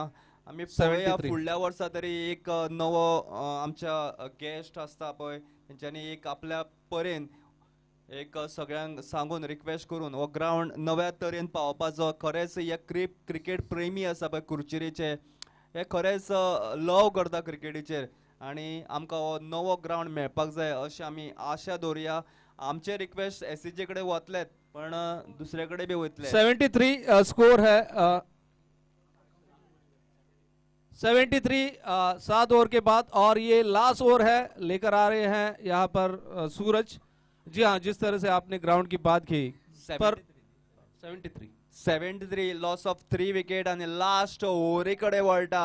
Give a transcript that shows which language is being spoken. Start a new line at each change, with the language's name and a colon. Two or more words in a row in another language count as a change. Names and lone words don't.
Konkani: आमी पळया फुडल्या वर्सा तरी एक नवो आमच्या गेस्ट आसता पळय तेंच्यांनी एक आपल्या परेन एक सगळ्यांक सांगून रिक्वेस्ट करून हो ग्राउंड नव्या तरेन पावोवपाचो. खरेंच हे क्रिकेट प्रेमी आसा पळय कुर्चिरेचे, हे खरेंच लव करता क्रिकेटीचेर आनी आमकां हो नवो ग्राउंड मेळपाक जाय अशें आमी आशा दवरया. आमचे रिक्वेस्ट SCG कडे वतलेत पण दुसरे कडेन बी वयतले.
Hindi: 73 स्कोर है. 73 7 ओवर के बाद, और ये
English: last over
Hindi: है. लेकर आ रहे हैं यहाँ पर सूरज. जी हाँ, जिस तरह से आपने ग्राउंड की बात की पर
Konkani: 73
English: loss of 3 wicket
Konkani: आणि
English: last overi
Konkani: कडे वळटा.